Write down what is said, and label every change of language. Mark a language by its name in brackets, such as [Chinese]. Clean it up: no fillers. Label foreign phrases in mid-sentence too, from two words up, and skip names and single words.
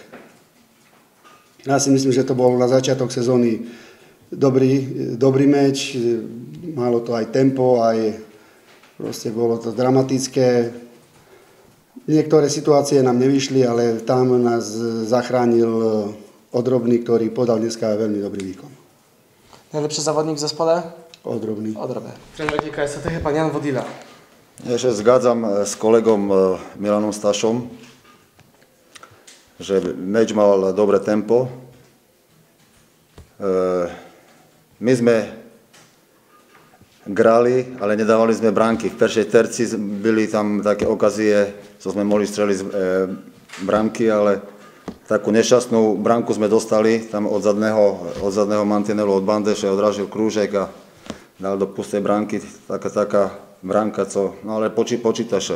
[Slovak] Ja si myslím, že to bol na začiatok sezóny dobrý meč, malo to aj tempo, aj proste bolo to dramatické. Niektoré situácie nám nevyšli, ale tam nás zachránil Odrobný, ktorý podal dneska veľmi dobrý výkon. [Polish] Najlepszy zawodnik w zespole? Odrobný. Trener GKS Tychy, pan Jan Wodila. Ja się zgadzam z kolegą Milanom Stašom, [Slovak] že meč mal dobré tempo. My sme grali, ale nedávali sme bránky. V prvej terci byli tam také okazie, co sme mohli streliť bránky, ale takú nešťastnú bránku sme dostali tam od zadného mantinelu, od bandeše, odrážil krúžek a dal do pustej bránky, taká bránka, no ale počíta sa.